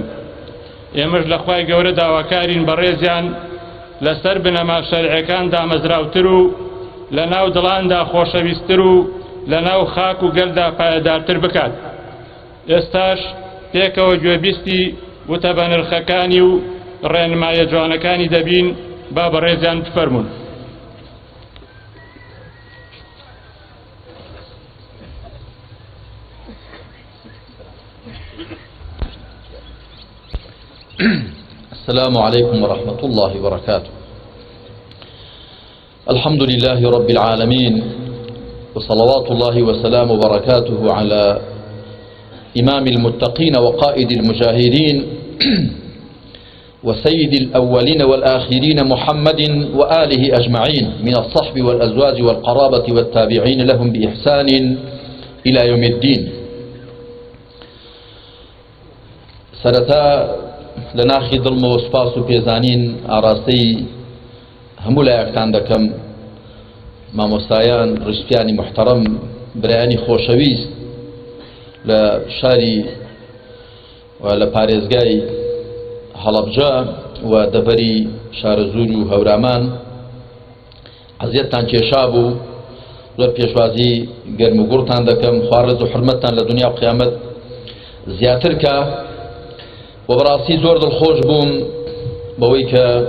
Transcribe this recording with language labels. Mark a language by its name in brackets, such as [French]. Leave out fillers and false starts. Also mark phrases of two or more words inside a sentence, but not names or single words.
[Central Kurdish] ئێمەش لە خوای گەورە داواکارین بەڕێزیان لەسەر بنەما شەرعیەکان دامەزراوتر و لە ناو دڵاندا خۆشەویستتر و لە ناو خاک و گەلدا پایەدارتر بکات. ئێستاش پێکەوە گوێبیستی وتە بە نرخەکانی و ڕێنمایە جوانەکانی دەبین با بەڕێزیان بفەرمون. [Arabic] السلام عليكم ورحمة الله وبركاته. الحمد لله رب العالمين وصلوات الله وسلام وبركاته على إمام المتقين وقائد المجاهدين وسيد الأولين والآخرين محمد وآله أجمعين من الصحب والأزواج والقرابة والتابعين لهم بإحسان إلى يوم الدين. [Central Kurdish] سرتا لناخی دڵم و سوپاس و پێزانین ئاراستەی هەموو لایەکتان دەکەم مامۆستایان ڕشتیانی محتەرەم برایانی خۆشەویست لە شاری و لە پارێزگای هەڵەبجە و دەبەری شارەزور و هەورامان عەزیەتتان کێشا بوو زۆر پێشوازی گەرم و گوڕتان دەکەم خوا ڕێز و حورمەتتان لە دنیا و قیامەت زیاتر کە و بەڕاستی زۆر دڵخۆش بووم بەوەی کە